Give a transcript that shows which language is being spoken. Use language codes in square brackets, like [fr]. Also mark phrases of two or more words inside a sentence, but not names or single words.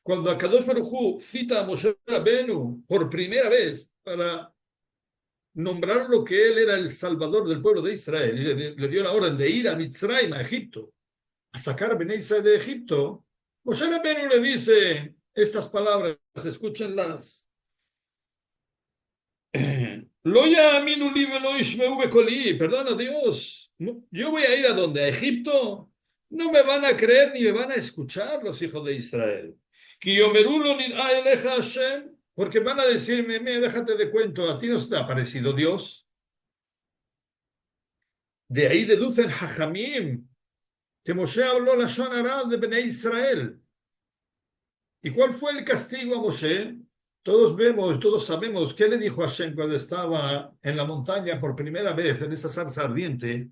[es] Cuando [he] הקדוש ברוך הוא [es] cita a Moshe Rabbeinu por primera vez para nombrarlo que él era el salvador del pueblo de Israel y le dio la orden de ir a Mitzrayim, a Egipto, a sacar a Bnei Israel de Egipto, Moshe Rabbeinu le dice estas palabras, escúchenlas. [he] לא יאמינו לי ולא ישמעו בקולי, [es] perdona Dios, yo voy a ir a donde, a Egipto, no me van a creer ni me van a escuchar los hijos de Israel. [he] כי יאמרו לא נראה אליך השם, [es] porque van a decirme, déjate de cuento, a ti no te ha parecido Dios. De ahí deducen Jajamim que Moshe habló la Shonará de Bnei Israel. ¿Y cuál fue el castigo a Moshe? Todos vemos, todos sabemos qué le dijo a Hashem cuando estaba en la montaña por primera vez en esa zarza ardiente.